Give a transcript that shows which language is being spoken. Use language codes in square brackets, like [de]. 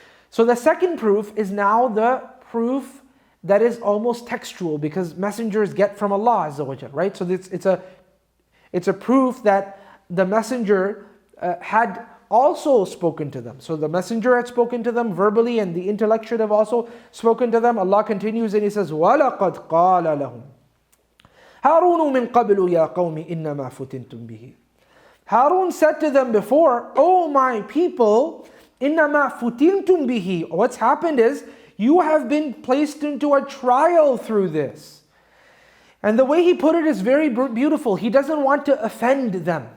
[en] So the second proof is now the proof that is almost textual, because messengers get from Allah Azza wa Jal, right? So it's a proof that the messenger had also spoken to them. So the messenger had spoken to them verbally, and the intellect should have also spoken to them. Allah continues and He says, [ar] وَلَقَدْ قَالَ لَهُمْ هَارُونُ مِنْ قَبْلُ يَا قَوْمِ إِنَّمَا فُتِنْتُمْ بِهِ. [en] Harun said to them before, "O my people, [ar] إِنَّمَا فُتِنْتُمْ بِهِ." [en] What's happened is, you have been placed into a trial through this. And the way he put it is very beautiful. He doesn't want to offend them.